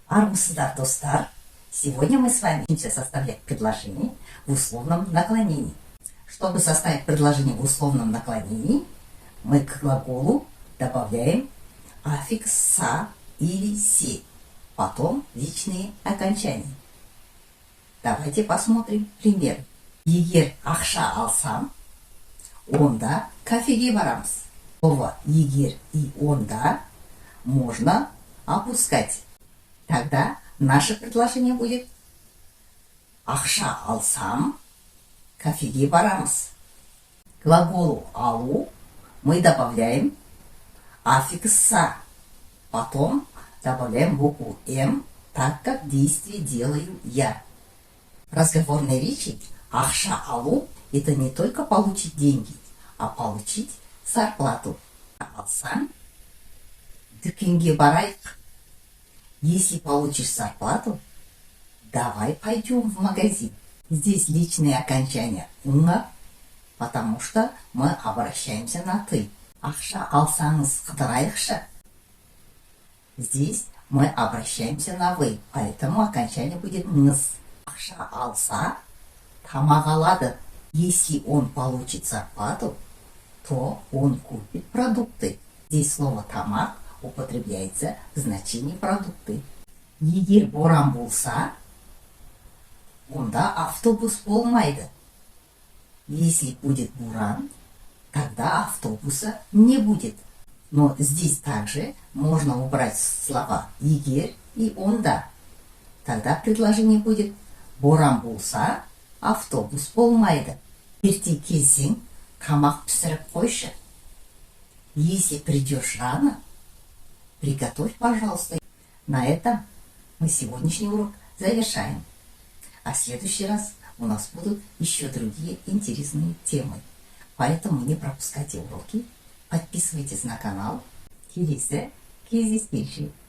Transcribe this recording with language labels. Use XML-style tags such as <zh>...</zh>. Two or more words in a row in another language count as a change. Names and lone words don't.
<kk>Армысыздар, достар!</kk> <ru>Сегодня мы с вами учимся составлять предложение в условном наклонении. Чтобы составить предложение в условном наклонении, мы к глаголу добавляем аффикс «са» или «се», потом личные окончания. Давайте посмотрим пример.</ru> <kk>Егер ақша алсам, онда кафеге барамыз.</kk> <ru>Слово «егер» и «онда» можно опускать. Тогда наше предложение будет</ru> <kk>ақша алсам, кафеге барамыз.</kk> <ru>К глаголу алу мы добавляем аффикс «са», потом добавляем букву «м», так как действие делаю я. В разговорной речи</ru> <kk>ақша алу –</kk> <ru>это не только получить деньги, а получить зарплату.</ru> <kk>Алсам, дүкенге барайық.</kk> <ru>Если получишь зарплату, давай пойдем в магазин. Здесь личные окончания «ңа», потому что мы обращаемся на «ты».</ru> <kk>Ақша алсаңыз қыдырайықшы.</kk> <ru>Здесь мы обращаемся на «вы», поэтому окончание будет «ңыз».</ru> <kk>Ақша алса, тамақ алады.</kk> <ru>Если он получит зарплату, то он купит продукты. Здесь слово «тамақ» употребляется в значении продукты.</ru> <kk>Егер боран болса, онда автобус болмайды.</kk> <ru>Если будет буран, тогда автобуса не будет. Но здесь также можно убрать слова «егер» и «онда». Тогда предложение будет</ru> <kk>боран болса, автобус болмайды. Ерте келсең, тамақ пісіріп қойшы.</kk> <ru>Если придешь рано, приготовь, пожалуйста. На этом мы сегодняшний урок завершаем. А в следующий раз у нас будут еще другие интересные темы. Поэтому не пропускайте уроки, подписывайтесь на канал.</ru> <kk>Келесі кездескенше.</kk>